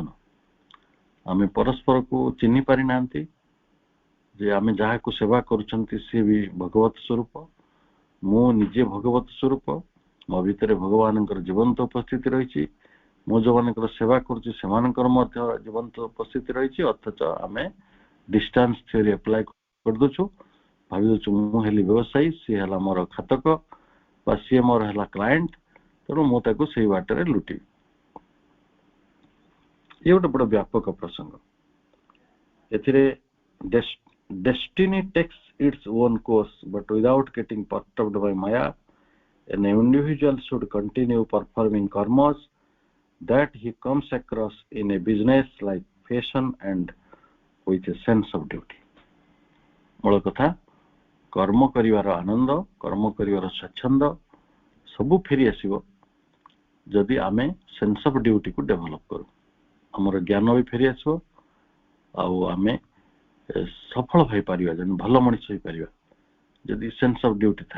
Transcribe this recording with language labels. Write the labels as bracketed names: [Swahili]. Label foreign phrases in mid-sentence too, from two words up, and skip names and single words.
[Odia] ଆମେ ପରସ୍ପରକୁ ଚିହ୍ନି ପାରିନାହାନ୍ତି ଯେ ଆମେ ଯାହାକୁ ସେବା କରୁଛନ୍ତି ସିଏ ବି ଭଗବତ ସ୍ୱରୂପ, ମୁଁ ନିଜେ ଭଗବତ ସ୍ୱରୂପ, ମୋ ଭିତରେ ଭଗବାନଙ୍କର ଜୀବନ୍ତ ଉପସ୍ଥିତି ରହିଛି, ମୁଁ ଯୋଉମାନଙ୍କର ସେବା କରୁଛି ସେମାନଙ୍କର ମଧ୍ୟ ଜୀବନ୍ତ ଉପସ୍ଥିତି ରହିଛି, ଅଥଚ ଆମେ [English] distance theory apply [Odia] କରିଦଉଛୁ, ଭାବି ଦଉଛୁ ମୁଁ ହେଲି ବ୍ୟବସାୟୀ, ସିଏ ହେଲା ମୋର ଖାତକ ବା ସିଏ ମୋର ହେଲା କ୍ଲାଏଣ୍ଟ, ତେଣୁ ମୁଁ ତାକୁ ସେଇ ବାଟରେ ଲୁଟିବି। ଇଏ ଗୋଟେ ବଡ ବ୍ୟାପକ ପ୍ରସଙ୍ଗ। [English] ଏଥିରେ destiny takes its own course, but without getting perturbed by Maya, an individual should continue performing karmas that he comes across in a business like fashion and with a sense of duty. [Odia] ମୂଳ କଥା, କର୍ମ କରିବାର ଆନନ୍ଦ, କର୍ମ କରିବାର ସ୍ୱଚ୍ଛନ୍ଦ ସବୁ ଫେରି ଆସିବ ଯଦି ଆମେ [English] sense of dutyକୁ [Odia] ଡେଭଲପ କରୁ। ଆମର ଜ୍ଞାନ ବି ଫେରି ଆସିବ, ଆଉ ଆମେ ସଫଳ ହୋଇପାରିବା, ଯେମିତି ଭଲ ମଣିଷ ହେଇପାରିବା ଯଦି [English] sense of duty [Odia] ଥାଏ।